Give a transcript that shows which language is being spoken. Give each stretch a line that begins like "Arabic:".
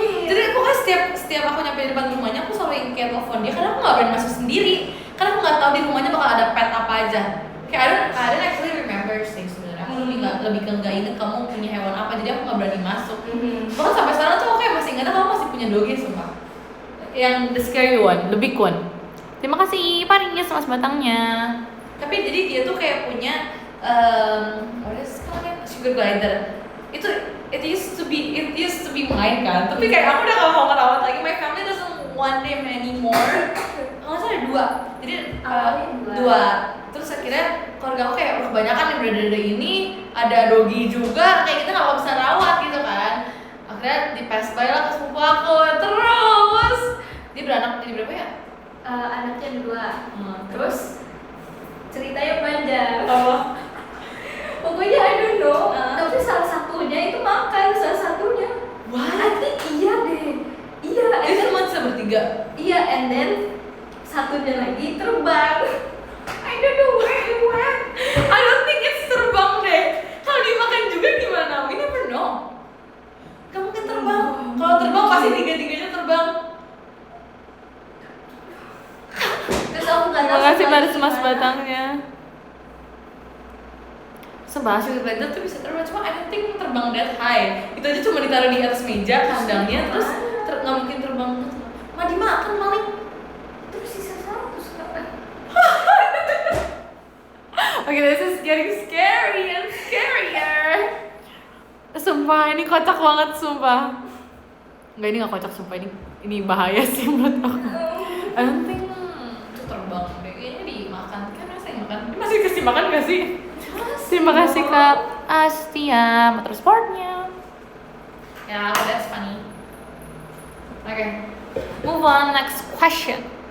Indonesian: Jadi aku kan setiap aku nyampe di depan rumahnya aku selalu kayak telepon dia karena aku nggak berani masuk sendiri. Karena aku nggak tahu di rumahnya bakal ada pet apa aja. Kayak
English: I don't actually remember
Indonesian: sih sebenarnya. Aku lebih ke nggak inget kamu punya hewan apa, jadi aku nggak berani masuk. Bahkan sampai sekarang tuh aku kayak masih ingat kamu masih punya doggy sumpah. Yang
English: the scary one, the big one.
Indonesian: Terima kasih Pak Ringis mas batangnya. Tapi jadi dia tuh kayak punya
English: what is it,
Indonesian: sugar glider.
English: It used to be mine
Indonesian: kan. Tapi kayak aku udah gak mau ngerawat lagi.
English: My family doesn't want them anymore.
Indonesian: Kalau nggak salah ada 2. Jadi dua. Terus akhirnya keluarga aku kayak kebanyakan yang berada ini ada doggy juga. Kayak kita nggak bisa rawat gitu kan. Akhirnya di pass by lah ke sepupu aku. Terus dia beranak jadi berapa ya? Anaknya 2. Terus ceritanya panjang. Pokoknya
English: I don't know.
Indonesian: Tapi salah satunya itu makan, salah satunya.
English: What? I think
Indonesian: iya deh. Iya. Dia cuma bisa bertiga. Iya,
English: and then
Indonesian: satunya lagi terbang.
English: I don't know where it went. I don't think it's
Indonesian: terbang deh. Kalau dimakan juga gimana?
English: We never know.
Indonesian: Kamu kan terbang. Kalau terbang pasti tiga-tiganya terbang. Terus aku nggak tahu. Terima kasih lagi pada mas gimana. batangnya. Sumpah sugar glider tuh bisa terbang, cuma
English: I don't think
Indonesian: terbang
English: that high.
Indonesian: Itu aja cuma ditaruh di atas meja kandangnya, terus nggak mungkin terbang. Mah dimakan maling. Terus sisa 1 sekarang.
English: Okay, this is getting scary and scarier.
Indonesian: Sumpah ini kocak banget sumpah. Enggak, ini nggak kocak sumpah, ini bahaya sih menurut aku.
English: I don't think
Indonesian: itu terbang deh, kayaknya dimakan. Kan masih makan, dia masih kasih makan nggak sih? Terima kasih Kak Astia motor sportnya.
English: Ya, that's funny. Okay, move on, next question.